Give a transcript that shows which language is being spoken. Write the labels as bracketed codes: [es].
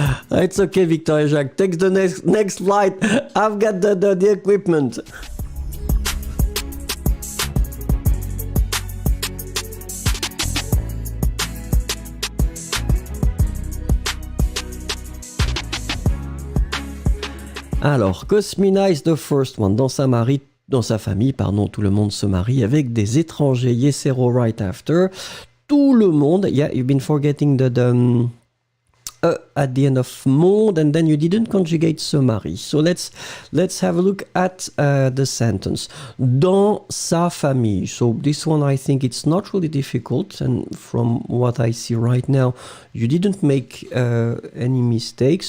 [en] It's okay, Victoria Jacques. Take the next flight. I've got the equipment. Alors, Cosmina is the first one. [fr] Dans sa famille, pardon, tout le monde se marie avec des étrangers. Yesero [en] right after. [fr] Tout le monde. [en] Yeah, you've been forgetting the at the end of monde, and then you didn't conjugate se marie. So let's have a look at the sentence. [fr] Dans sa famille. [en] So this one, I think it's not really difficult, and from what I see right now, you didn't make any mistakes.